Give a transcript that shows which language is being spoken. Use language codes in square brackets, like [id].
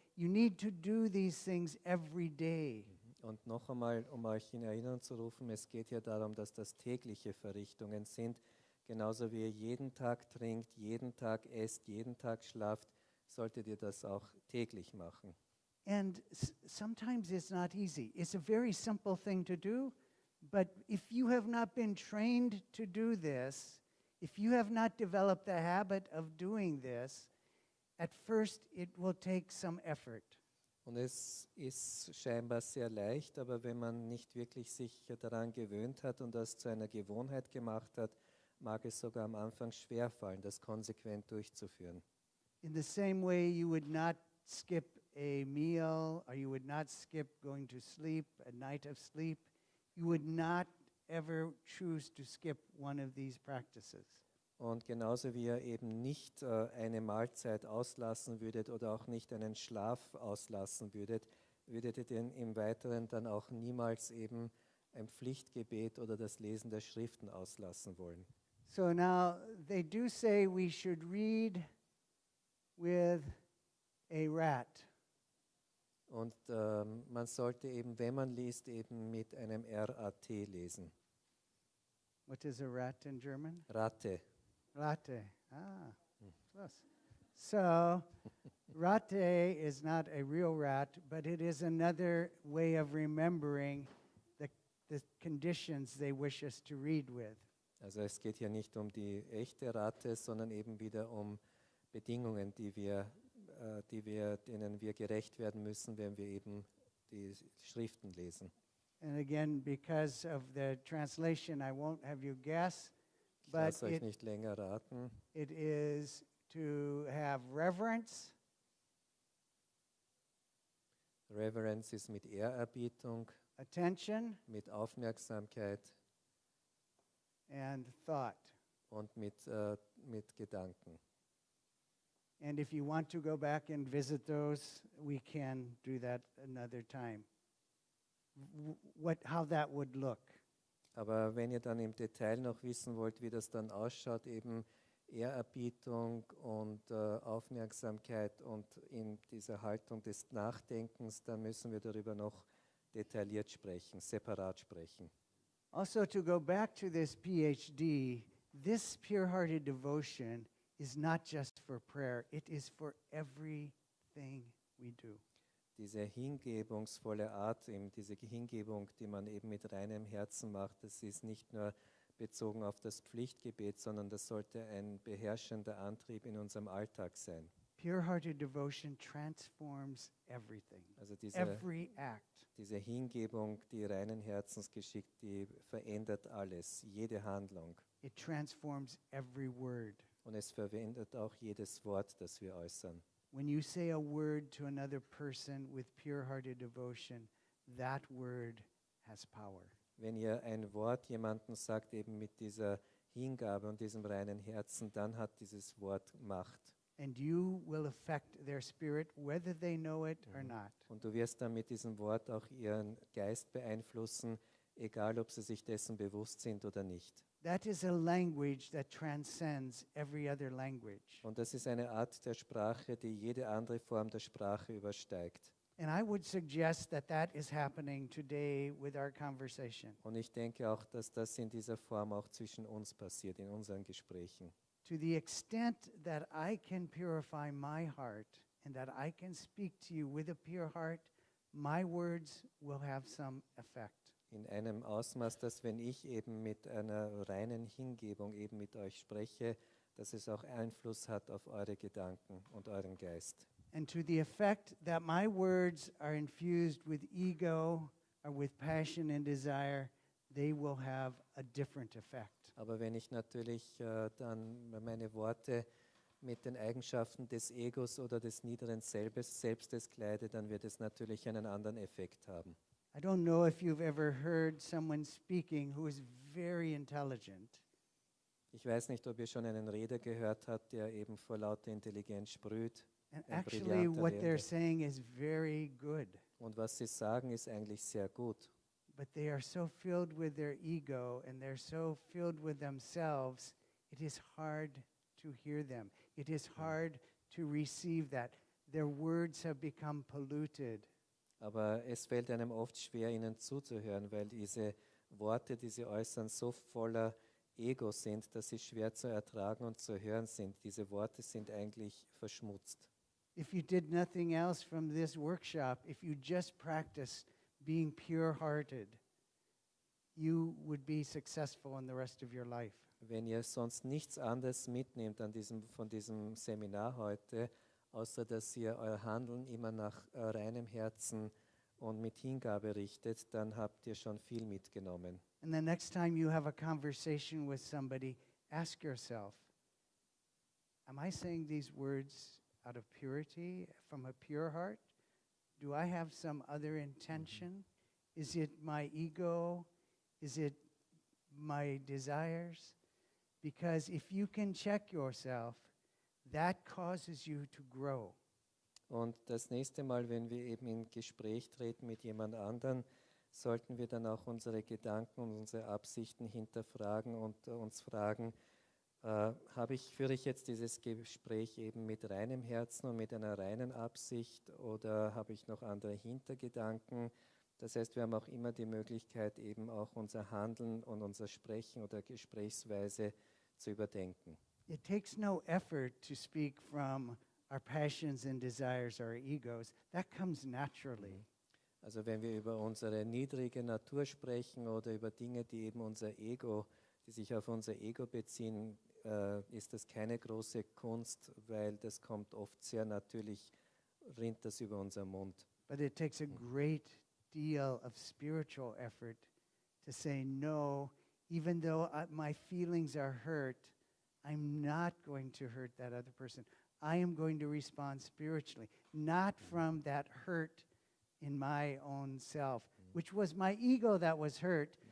[en] You need to do these things every day. [de] Und noch einmal, um euch in Erinnerung zu rufen, es geht hier darum, dass das tägliche Verrichtungen sind. Genauso wie ihr jeden Tag trinkt, jeden Tag esst, jeden Tag schlaft, solltet ihr das auch täglich machen. [en] And sometimes it's not easy. It's a very simple thing to do, but if you have not been trained to do this, if you have not developed the habit of doing this, at first it will take some effort. [de] Und es ist scheinbar sehr leicht, aber wenn man nicht wirklich sich daran gewöhnt hat und das zu einer Gewohnheit gemacht hat, mag es sogar am Anfang schwerfallen, das konsequent durchzuführen. [en] In the same way, you would not skip a meal, or you would not skip going to sleep, a night of sleep. You would not ever choose to skip one of these practices. [de] Und genauso wie ihr eben nicht eine Mahlzeit auslassen würdet oder auch nicht einen Schlaf auslassen würdet, würdet ihr denn im Weiteren dann auch niemals eben ein Pflichtgebet oder das Lesen der Schriften auslassen wollen. [en] So now they do say we should read with a rat. [de] Und man sollte eben, wenn man liest, eben mit einem RAT lesen. [en] What is a rat in German? [de] Ratte. [en] Rate. Close. So, rate is not a real rat, but it is another way of remembering the conditions they wish us to read with. [de] Also es geht hier nicht um die echte Ratte, sondern eben wieder um Bedingungen, denen wir gerecht werden müssen, wenn wir eben die Schriften lesen. [en] And again, because of the translation, I won't have you guess, [de] Ich [en] but [de] lasse euch nicht länger raten. [en] it is to have reverence, [de] Reverence ist mit Ehrerbietung, [en] attention, [de] mit Aufmerksamkeit [en] and thought. [de] und mit Gedanken. [en] And if you want to go back and visit those, we can do that another time. How that would look. [de] Aber wenn ihr dann im Detail noch wissen wollt, wie das dann ausschaut, eben Ehrerbietung und Aufmerksamkeit und in dieser Haltung des Nachdenkens, dann müssen wir darüber noch detailliert sprechen, separat sprechen. [en] Also, to go back to this PhD, this pure-hearted devotion is not just for prayer, it is for everything we do. [de] Diese hingebungsvolle Art, eben diese Hingebung, die man eben mit reinem Herzen macht, das ist nicht nur bezogen auf das Pflichtgebet, sondern das sollte ein beherrschender Antrieb in unserem Alltag sein. [en] Pure-hearted devotion transforms everything, [de] Also [en] every act. [de] diese Hingebung, die reinen Herzens geschickt, die verändert alles, jede Handlung. [en] It transforms every word. [de] Und es verwendet auch jedes Wort, das wir äußern. [en] When you say a word to another person with pure-hearted devotion, that word has power. [de] Wenn ihr ein Wort jemandem sagt, eben mit dieser Hingabe und diesem reinen Herzen, dann hat dieses Wort Macht. [en] And you will affect their spirit whether they know it or not. [de] Und du wirst dann mit diesem Wort auch ihren Geist beeinflussen, egal ob sie sich dessen bewusst sind oder nicht. [en] That is a language that transcends every other language. [de] Und das ist eine Art der Sprache, die jede andere Form der Sprache übersteigt. [en] And I would suggest that that is happening today with our conversation. [de] Und ich denke auch, dass das in dieser Form auch zwischen uns passiert, in unseren Gesprächen. [en] To the extent that I can purify my heart and that I can speak to you with a pure heart, my words will have some effect. [de] In einem Ausmaß, dass wenn ich eben mit einer reinen Hingebung eben mit euch spreche, dass es auch Einfluss hat auf eure Gedanken und euren Geist. [en] And to the effect that my words are infused with ego or with passion and desire, they will have a different effect. [de] Aber wenn ich natürlich dann meine Worte mit den Eigenschaften des Egos oder des niederen Selbstes kleide, dann wird es natürlich einen anderen Effekt haben. [en] I don't know if you've ever heard someone speaking who is very intelligent. [de] Ich weiß nicht, ob ihr schon einen Redner gehört habt, der eben vor lauter Intelligenz sprüht. [en] And [de] Ein [en] actually, [de] brillanter [en] what they're [de] Redner. [en] saying is very good. [de] Und was sie sagen, ist eigentlich sehr gut. [en] But they are so filled with their ego and they're so filled with themselves, it is hard to hear them. It is hard to receive that. Their words have become polluted. [de] Aber es fällt einem oft schwer, ihnen zuzuhören, weil diese Worte, die sie äußern, so voller Ego sind, dass sie schwer zu ertragen und zu hören sind. Diese Worte sind eigentlich verschmutzt. [en] if you did nothing else from this workshop, if you just practiced being pure-hearted, you would be successful in the rest of your life. [de] Wenn ihr sonst nichts anderes mitnehmt von diesem Seminar heute, außer dass ihr euer Handeln immer nach reinem Herzen und mit Hingabe richtet, dann habt ihr schon viel mitgenommen. [en] And the next time you have a conversation with somebody, ask yourself, am I saying these words out of purity, from a pure heart? Do I have some other intention? Is it my ego? Is it my desires? Because if you can check yourself, that causes you to grow. [de] Und das nächste Mal, wenn wir eben in Gespräch treten mit jemand anderen, sollten wir dann auch unsere Gedanken und unsere Absichten hinterfragen und uns fragen, führe ich jetzt dieses Gespräch eben mit reinem Herzen und mit einer reinen Absicht oder habe ich noch andere Hintergedanken? Das heißt, wir haben auch immer die Möglichkeit, eben auch unser Handeln und unser Sprechen oder Gesprächsweise zu überdenken. [en] It takes no effort to speak from our passions and desires, our egos. That comes naturally. [de] Also wenn wir über unsere niedrige Natur sprechen oder über Dinge, die eben die sich auf unser Ego beziehen, ist das keine große Kunst, weil das kommt oft sehr natürlich, rinnt das über unseren Mund. [en] But it takes a great deal of spiritual effort to say, no, even though my feelings are hurt, I'm not going to hurt that other person. I am going to respond spiritually, not from that hurt in my own self, which was my ego that was hurt.